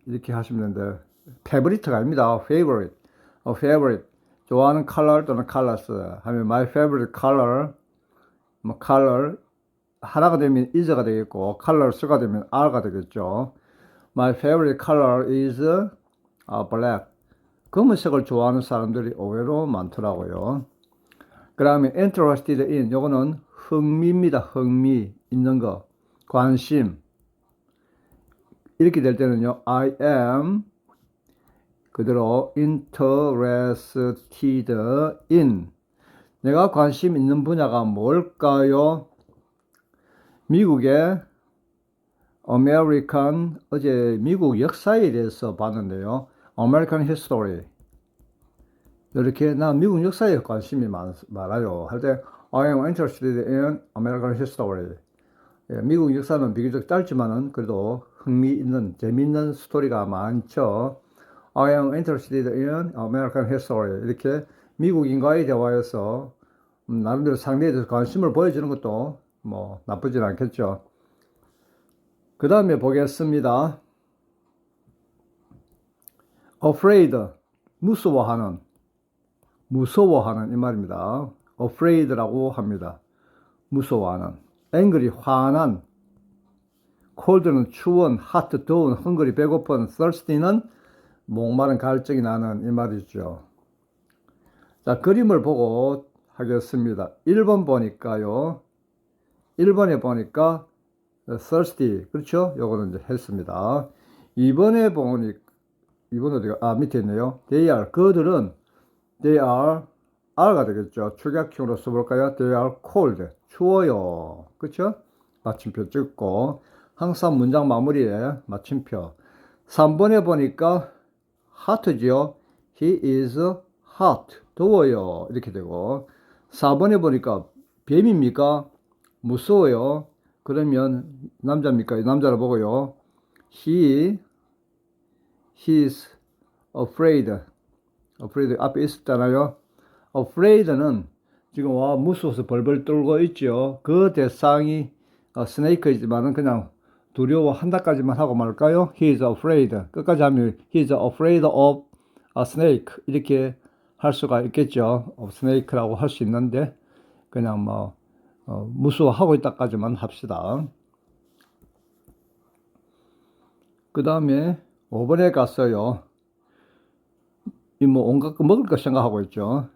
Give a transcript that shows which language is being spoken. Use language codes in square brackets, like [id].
[ko] 이렇게 하시면 되는데, favorite가 아닙니다. favorite. favorite. 좋아하는 color 또는 colors 하면 [en] my favorite color, [ko] 뭐 color 하나가 되면 is가 되겠고 colors가 되면 are가 되겠죠. [en] My favorite color is black. [ko] 검은색을 좋아하는 사람들이 의외로 많더라고요. 그 다음에 interested in, 요거는 흥미입니다. 흥미 있는 거, 관심. 이렇게 될 때는요, I am 그대로 interested in. 내가 관심 있는 분야가 뭘까요? 미국의 American, 어제 미국 역사에 대해서 봤는데요. [en] American History. [ko] 이렇게 나 미국 역사에 관심이 많아요. 할 때 [en] I am interested in American History. [ko] 예, 미국 역사는 비교적 짧지만은 그래도 흥미있는 재미있는 스토리가 많죠. [en] I am interested in American History. [ko] 이렇게 미국인과의 대화에서 나름대로 상대에 대해서 관심을 보여주는 것도 뭐 나쁘진 않겠죠. 그 다음에 보겠습니다. afraid, 무서워하는 이 말입니다. afraid라고 합니다. 무서워하는. angry, 화난. cold는 추운, hot, 더운, hungry, 배고픈, thirsty는 목마른 갈증이 나는 이 말이죠. 자, 그림을 보고 하겠습니다. 1번 보니까요. 1번에 보니까 thirsty, 그렇죠? 요거는 이제 했습니다. 2번에 보니, 2번 어디가, 밑에 있네요. [en] they are, [ko] 그들은 [en] they are가 되겠죠. [ko] 축약형으로 써볼까요? [en] they are cold, [ko] 추워요. 그렇죠? 마침표 찍고 항상 문장 마무리에 마침표. 3번에 보니까 hot지요. [en] he is hot, [ko] 더워요. 이렇게 되고 4번에 보니까 뱀입니까? 무서워요. 그러면 남자입니까? 남자를 보고요. [en] he is afraid. [ko] 앞에 있었잖아요. afraid는 지금 무서워서 벌벌 떨고 있죠. 그 대상이 스네이크이지만은 그냥 두려워한다까지만 하고 말까요? [en] He is afraid. [ko] 끝까지 하면 [en] he is afraid of a snake. [ko] 이렇게 할 수가 있겠죠. of snake라고 할 수 있는데 그냥 뭐 무서워하고 있다까지만 합시다. 그 다음에 5번에 갔어요. 이 뭐 온갖 거 먹을 거 생각하고 있죠.